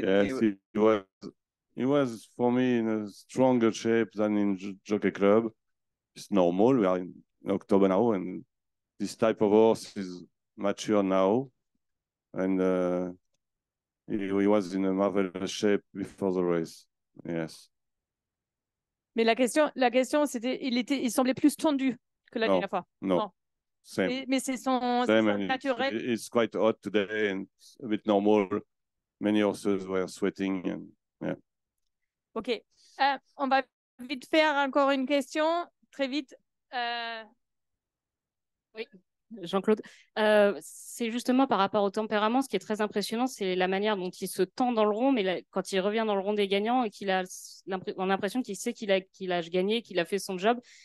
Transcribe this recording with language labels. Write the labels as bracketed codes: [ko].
[en] Yes, he was for me in a stronger shape than in Jockey Club. It's normal. We are in October now, and this type of horse is mature now, and he was in a marvelous shape before the race. Yes. [fr] Mais la question, c'était, il semblait plus tendu que la dernière fois. [en] No. Same. [fr] Mais c'est son naturel. [en] It's quite hot today and a bit normal. Many horses were sweating and yeah. Ok. [fr] On va vite faire encore une question, très vite. Oui, Jean-Claude. C'est justement par rapport au tempérament, ce qui est très impressionnant, c'est la manière dont il se tend dans le rond, mais quand il revient dans le rond des gagnants et qu'il a l'impression qu'il sait qu'il a gagné, qu'il a fait son job.